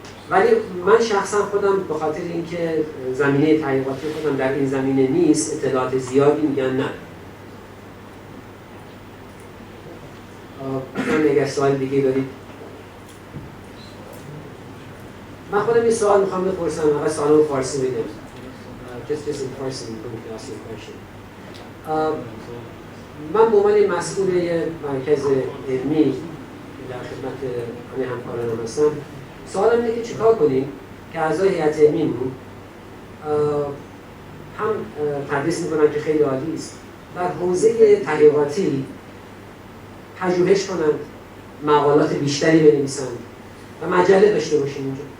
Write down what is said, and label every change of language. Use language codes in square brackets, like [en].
[fa] ولی من شخصا خودم به خاطر اینکه زمینه تحقیقاتی خودم در این زمینه نیست اطلاعات زیادی میگن نه. اگر سوال دیگه دارید. من خودم این سوال میخوام بپرسم، اول سوالو فارسی میدم. [en] Just in Farsi, I'm going to ask you a question. [fa] من به عنوان مسئول مرکز علمی در خدمت همه همکارانم هستم، سوالم اینه که چیکار کنیم که اعضای هیئت علمیمون هم تدریس میکنن که خیلی عالی است، در حوزه تحقیقاتی پژوهش کنن، مقالات بیشتری بنویسن و مجله داشته باشیم اینجا.